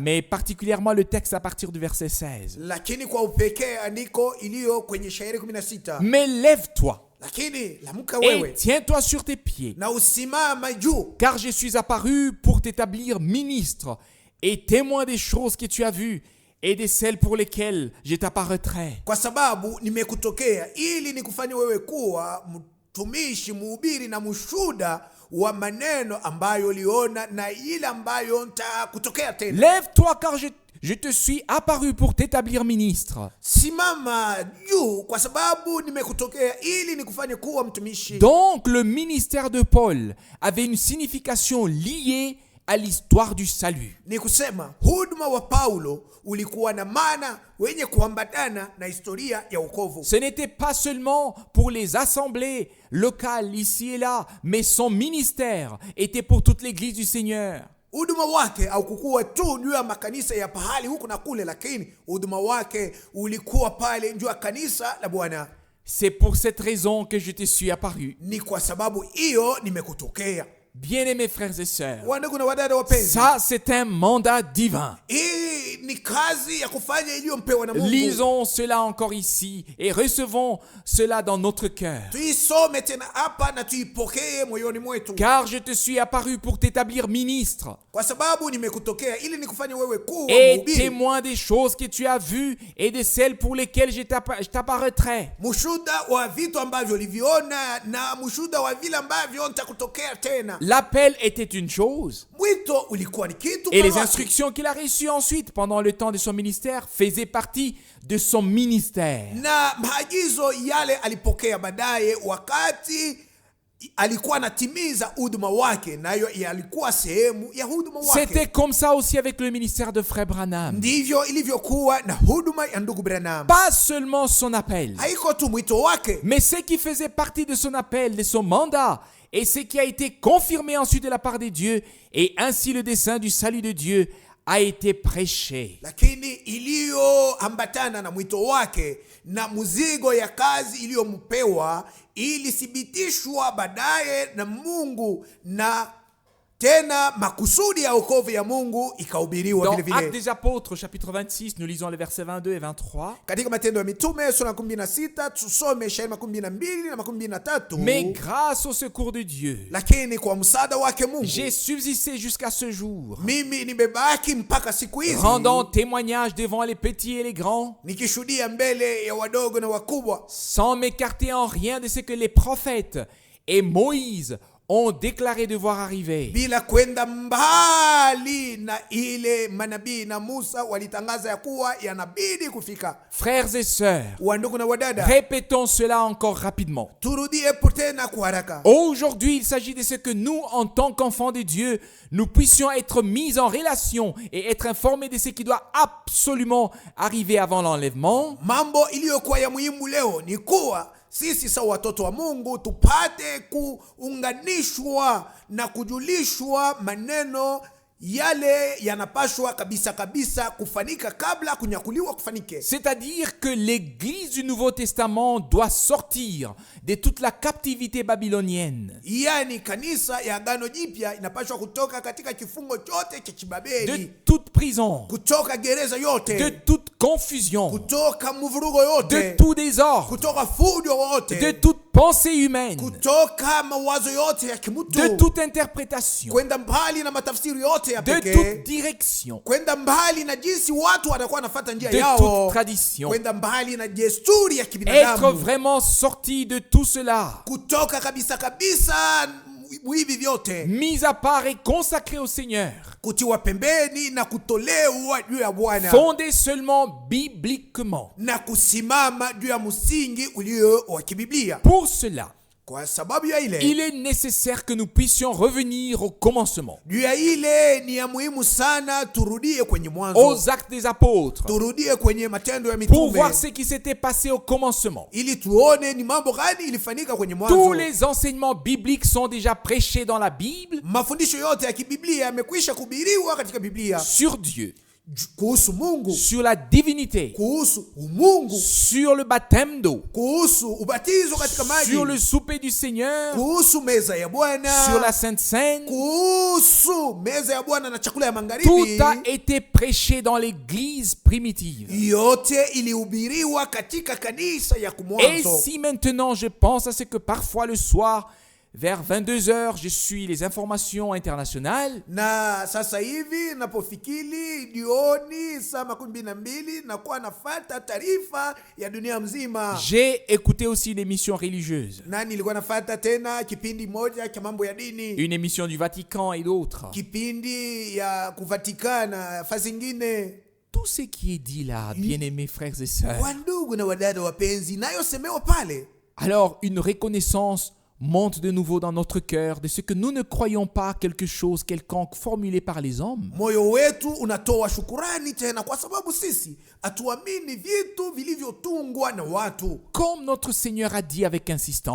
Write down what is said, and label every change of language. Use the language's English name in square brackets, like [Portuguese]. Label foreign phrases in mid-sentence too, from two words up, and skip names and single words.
[French] Mais particulièrement le texte à partir du verset 16. [Swahili] Lakini kwa upekee andiko iliyo kwenye shairi 16. [French] Mais lève-toi. [Swahili] Lakini lamuka [French] Et [Swahili] wewe [French] tiens-toi sur tes pieds. [Swahili] na usimama juu, [French] Car je suis apparu pour t'établir ministre et témoin des choses que tu as vues et de celles pour lesquelles je t'apparaîtrai. [Swahili] kwa sababu nimekutokea ili nikufanye wewe kuwa mtumishi, mhubiri na mshuhuda wa maneno ambayo uliona na ile ambayo nitakutokea tena. [French] Lève-toi car je te suis apparu pour t'établir ministre. [Swahili] Simama juu kwa sababu nimekutokea ili nikufanye kuwa mtumishi. [French] Donc le ministère de Paul avait une signification liée à l'histoire du salut. [Swahili] Ni kusema huduma wa Paulo ulikuwa na maana wenye kuambatana na historia ya wokovu. [French] Ce n'était pas seulement pour les assemblées locales ici et là, mais son ministère était pour toute l'église du Seigneur. [Swahili] Huduma wake haukuwa tu juu ya makanisa ya pahali huku na kule, lakini huduma wake ulikuwa pale juu ya kanisa la Bwana. [French] C'est pour cette raison que je te suis apparu. [Swahili] Ni kwa sababu hiyo nimekutokea. [French] Bien-aimés frères et sœurs, [Swahili] Wandugu na wadada wapenzi, [French] ça c'est un mandat divin. [Swahili] hii ni kazi ya kufanya iliyompewa na Mungu. [French] Lisons cela encore ici et recevons cela dans notre cœur. [Swahili] Tuisome tena hapa na tuipokee moyoni mwetu. [French] Car je te suis apparu pour t'établir ministre [Swahili] Kwa sababu nimekutokea ili nikufanye wewe kuwa [French] et [Swahili] mhubiri, [French] témoin des choses que tu as vues et de celles pour lesquelles je t'apparaîtrai. [Swahili] mshuhuda wa vitu ambavyo uliviona na mshuhuda wa vile ambavyo nitakutokea tena. [French] L'appel était une chose [Swahili] Mwito ulikuwa ni kitu, [French] et les [Swahili] kwa watu. [French] instructions qu'il a reçues ensuite pendant le temps de son ministère faisaient partie de son ministère. [Swahili] Na maagizo yale alipokea baadaye wakati alikuwa anatimiza huduma wake, nayo yalikuwa sehemu ya huduma [French] C'était [Swahili] wake. [French] comme ça aussi avec le ministère de Frère Branham. [Swahili] Ndivyo ilivyokuwa na huduma ya ndugu Branham. [French] Pas seulement son appel, [Swahili] Haiko tu mwito wake, [French] mais ce qui faisait partie de son appel, de son mandat, et ce qui a été confirmé ensuite de la part de Dieu, et ainsi le dessein du salut de Dieu a été prêché. [Swahili] lakini iliyoambatana na mwito wake na mzigo ya kazi iliyompewa ilithibitishwa baadaye na Mungu, na tena makusudi ya wokovu ya Mungu ikahubiriwa [French] Dans [Swahili] vile [French] Actes [Swahili] vile. [French] des Apôtres, chapitre 26, nous lisons les versets 22 et 23. [Swahili] Katika Matendo ya Mitume sura 16 tusome shairi 12 na 23. [French] Mais grâce au secours de Dieu, [Swahili] Lakini kwa msaada wake Mungu [French] j'ai subsisté jusqu'à ce jour, [Swahili] mimi nimebaki mpaka siku hizi, [French] rendant témoignage devant les petits et les grands, [Swahili] nikishuhudia mbele ya wadogo na wakubwa, [French] sans m'écarter en rien de ce que les prophètes et Moïse ont déclaré devoir arriver. [Swahili] bila kwenda mbali na ile manabii na Musa walitangaza ya kuwa yanabidi kufika. [French] Frères et sœurs, [Swahili] Wandugu na wadada, [French] répétons cela encore rapidement. [Swahili] turudie tena kwa haraka. [French] Aujourd'hui, il s'agit de ce que nous, en tant qu'enfants de Dieu, nous puissions être mis en relation et être informés de ce qui doit absolument arriver avant l'enlèvement. [Swahili] Mambo iliyokuwa ya muhimu leo ni kuwa sisi sawa watoto wa Mungu tupate kuunganishwa na kujulishwa maneno yale yanapashwa kabisa kufanika kabla kunyakuliwa kufanike. [French] C'est-à-dire que l'Église du Nouveau Testament doit sortir de toute la captivité babylonienne, [Swahili] Yani kanisa ya Agano Jipya inapashwa kutoka katika kifungo chote cha [French] de [Swahili] Kibabeli, [French] toute prison, [Swahili] kutoka gereza [French] de [Swahili] yote, [French] toute confusion, [Swahili] kutoka mvurugo [French] de [Swahili] yote, [French] tout désordre, [Swahili] kutoka fujo [French] de [Swahili] wote, [French] toute pensée humaine, [Swahili] kutoka mawazo yote ya [French] de [Swahili] kimutu, [French] toute interprétation, [Swahili] kwenda mbali na matafsiri yote ya [French] de [Swahili] pekee, [French] toute direction, [Swahili] kwenda mbali na jinsi watu watakuwa wanafuata njia [French] de [Swahili] yao, [French] toute tradition. [Swahili] kwenda mbali na desturi ya [French] Être [Swahili] kibinadamu, [French] vraiment sorti de tout cela, [Swahili] kutoka kabisa hivi vyote, [French] mis à part et consacré au Seigneur, [Swahili] kutiwa pembeni na kutolewa juu ya Bwana, [French] fondé seulement bibliquement. [Swahili] na kusimama juu ya msingi ulio wa kibiblia. [French] Pour cela, [Swahili] Kwa sababu ya ile, [French] il est nécessaire que nous puissions revenir au commencement, [Swahili] juu ya ile ni ya muhimu sana turudie kwenye [French] aux [Swahili] mwanzo, [French] actes des apôtres, [Swahili] turudie kwenye matendo ya [French] pour [Swahili] mitume, [French] voir ce qui s'était passé au commencement. [Swahili] ili tuone ni mambo gani ilifanyika kwenye [French] Tous [Swahili] mwanzo. [French] les enseignements bibliques sont déjà prêchés dans la Bible [Swahili] Mafundisho yote ya kibiblia yamekwisha kuhubiriwa katika Biblia [French] sur Dieu, [Swahili] kuhusu Mungu, [French] sur la divinité, [Swahili] kuhusu umungu, [French] sur le baptême d'eau, [Swahili] kuhusu ubatizo katika maji, [French] sur le souper du Seigneur, [Swahili] kuhusu meza ya Bwana, [French] sur la Sainte Seine. [Swahili] kuhusu meza ya Bwana na chakula ya [French] Tout [Swahili] magharibi. [French] a été prêché dans l'église primitive. [Swahili] Yote ilihubiriwa katika kanisa ya [French] Et [Swahili] kumwanzo. [French] si maintenant je pense à ce que parfois le soir, vers 22h, je suis les informations internationales, [Swahili] Na sasa hivi napofikiri jioni saa 12 nakuwa nafata taarifa ya dunia mzima, [French] j'ai écouté aussi l'émission religieuse, [Swahili] na nilikuwa nafata tena kipindi moja cha mambo ya dini, [French] une émission du Vatican et d'autres. [Swahili] kipindi ya kuvatikana fasi ingine. [French] Tout ce qui est dit là, bien-aimés frères et sœurs, [Swahili] Wandugu na wadada wapenzi, nayosemewa pale, [French] alors une reconnaissance monte de nouveau dans notre cœur de ce que nous ne croyons pas quelque chose quelconque formulé par les hommes, [Swahili] moyo wetu unatoa shukurani tena, kwa sababu sisi hatuamini vitu vilivyotungwa na watu, [French] comme notre Seigneur a dit avec insistance.